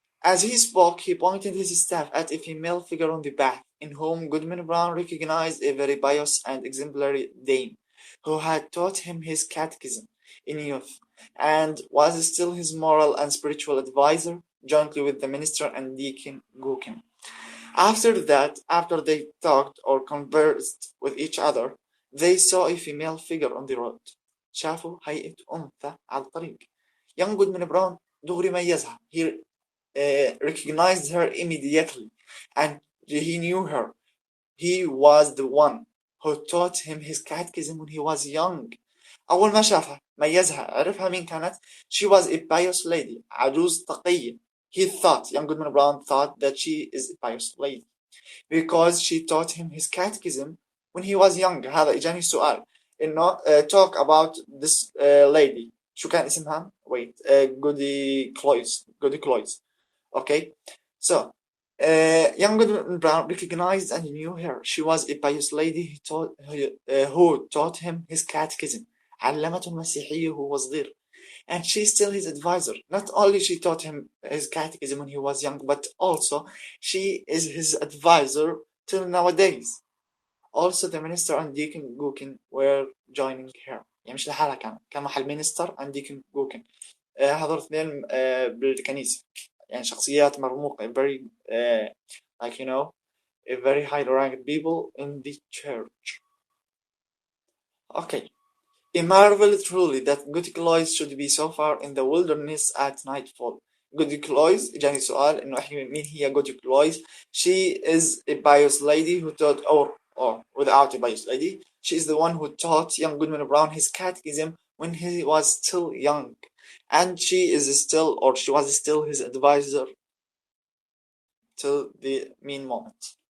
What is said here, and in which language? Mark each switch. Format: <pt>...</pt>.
<en>As he spoke, he pointed his staff at a female figure on the bath, in whom Goodman Brown recognized a very pious and exemplary dame, who had taught him his catechism in youth, and was still his moral and spiritual adviser, jointly with the minister and deacon Goodman. After that, after they talked or conversed with each other, they saw a female figure on the road.</en> <ar>شافوا هيئة أنثى على الطريق.</ar> <en>Young Goodman Brown</en> <ar>دغري ميزها.</ar> <en>He recognized her immediately and he knew her. He was the one who taught him his catechism when he was young.</en> <ar>أول ما شافها ميزها عرفها مين كانت.</ar> <en>She was a pious lady</en> <ar>عجوز تقية.</ar> <en>Young Goodman Brown thought that she is a pious lady because she taught him his catechism when he was young.</en> <ar>هذا إجاني سؤال إنه</ar> <en>talk about this lady</en> <ar>شو كان اسمها</ar> <en>wait Goody Cloyes okay so young Goodman Brown recognized and knew her. She was a pious lady who taught him his catechism.</en> <ar>علمته المسيحية وهو صغير.</ar> <en>And she's still his advisor. Not only she taught him his catechism when he was young, but also she is his advisor till nowadays. Also the minister and deacon Goodman were joining her.</en> <ar>يعني مش لحالها كان محل</ar> <en>minister and deacon Goodman.</en> <ar>هذول اثنين بالكنيسة. يعني شخصيات مرموقة</ar> <en>very like you know a very high ranked people in the church. Okay. A marvel truly that Goody Cloyes should be so far in the wilderness at nightfall.</en> <ar>Goody Cloyes جاني سؤال إنه إحنا مين هي Goody Cloyes.</ar> <en>She is a pious lady who taught or without a pious lady. She is the one who taught young Goodman Brown his catechism when he was still young. And she was still his advisor till the mean moment.</en>